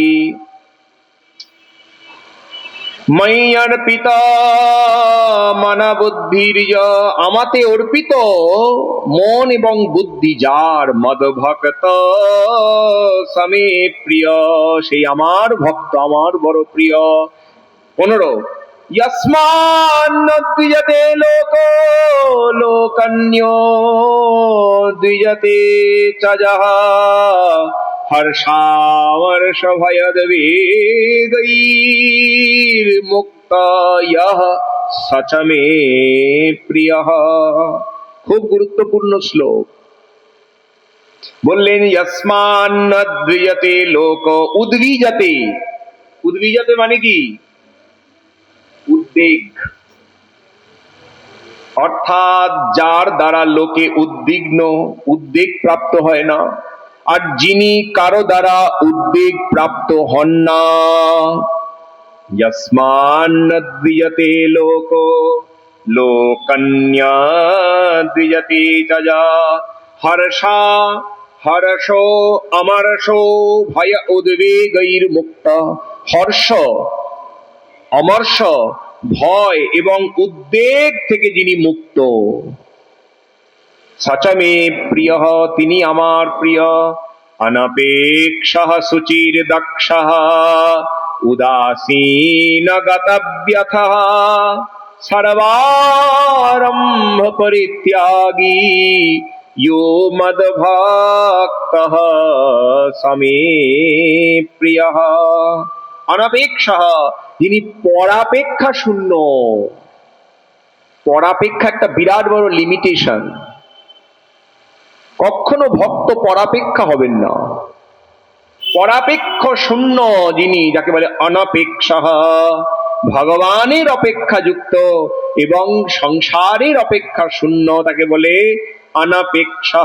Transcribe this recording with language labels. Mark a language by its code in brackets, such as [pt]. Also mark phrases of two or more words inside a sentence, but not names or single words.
[sa] ময়ি অর্পিত মন বুদ্ধির্য, [bn] আমাতে অর্পিত মন এবং বুদ্ধি যার, [sa] মদ্ভক্ত সমে প্রিয়, [bn] সেই আমার ভক্ত, আমার বড় প্রিয়। [sa] 15 यस्मान्न द्विजते लोको लोकन्यो द्विजते च यः हर्षामर्ष भयद्वेगैर्मुक्त यः स च मे प्रियः। [bn] খুব গুরুত্বপূর্ণ শ্লোক। বললেন [sa] यस्मान्न द्विजते लोक, उद्विजते, उद्विजते [bn] মানে কি? উদ্বেগ, অর্থাৎ যার দ্বারা লোকে উদ্বিগ্ন, উদ্বেগ প্রাপ্ত হয় না, আর যিনি কারো দ্বারা উদ্বেগ প্রাপ্ত হন না। [sa] यस्मान्न द्विजते लोको लोकन्या द्विजते च यः हर्षा हर्षो अमर्षो भय उद्वेगैर्मुक्त। [bn] হর্ষ, অমর্ষ, ভয় এবং উদ্বেগ থেকে যিনি মুক্ত, [sa] স চ মে প্রিয়ঃ, [bn] তিনি আমার প্রিয়। [sa] অনপেক্ষঃ শুচির দক্ষঃ উদাসীন গতব্যথঃ সর্বারম্ভ পরিত্যাগী यो मद्भक्तः स मे प्रियः। [bn] অনপেক্ষঃ, যিনি পরাপেক্ষা শূন্য। পরাপেক্ষা একটা বিরাট বড় লিমিটেশন। কখনো ভক্ত পরাপেক্ষা হবেন না। পরাপেক্ষ শূন্য যিনি, যাকে বলে অনপেক্ষঃ, ভগবানের অপেক্ষা যুক্ত এবং সংসারের অপেক্ষা শূন্য, তাকে বলে অনপেক্ষঃ।